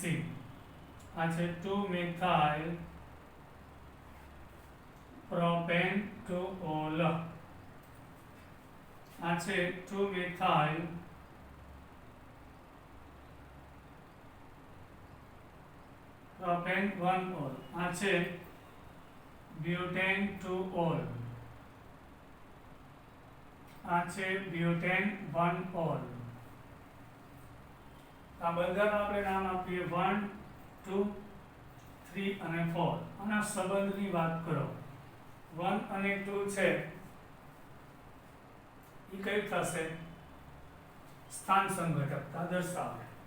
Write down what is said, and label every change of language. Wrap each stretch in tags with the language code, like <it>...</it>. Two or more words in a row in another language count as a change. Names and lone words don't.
<gu>આ છે 2 મિથાઇલ પ્રોપેન 2 ol. આ છે 2 મિથાઇલ પ્રોપેન 1 ol. આ છે butane 2 ol. આ છે butane 1 ol. આ બધાનું આપણે નામ આપીએ 1 2 3 અને 4. આના સંબંધની વાત કરો. 1 અને 2 છે એ કઈ થશે? સ્થાન સંઘટકતા દર્શાવે.</gu>